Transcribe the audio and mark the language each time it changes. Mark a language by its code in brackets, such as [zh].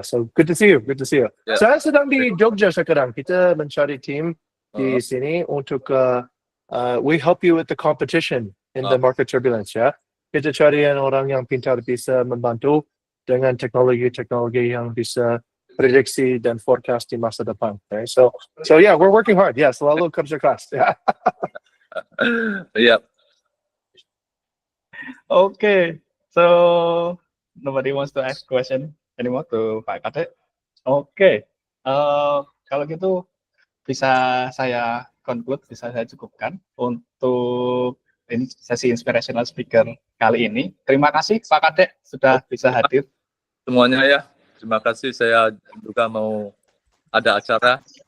[en] So good to see you. Yeah. [id] Saya sedang di Jogja sekarang. Kita mencari tim di sini untuk [en] we help you with the competition in the market turbulence [id] ya. Kita cari orang yang pintar bisa membantu dengan teknologi yang bisa prediksi dan forecast di masa depan. [en] Okay? So yeah, we're working hard. Yeah, [id] selalu kerja keras. Yeah. [en] Yeah. Okay, so nobody wants to ask question anymore to Pak Kadek. [id] Okay, kalau gitu bisa saya conclude, bisa saya cukupkan untuk sesi inspirational speaker kali ini. Terima kasih Pak Kadek sudah bisa hadir. Semuanya ya. Terima kasih, saya juga mau ada acara.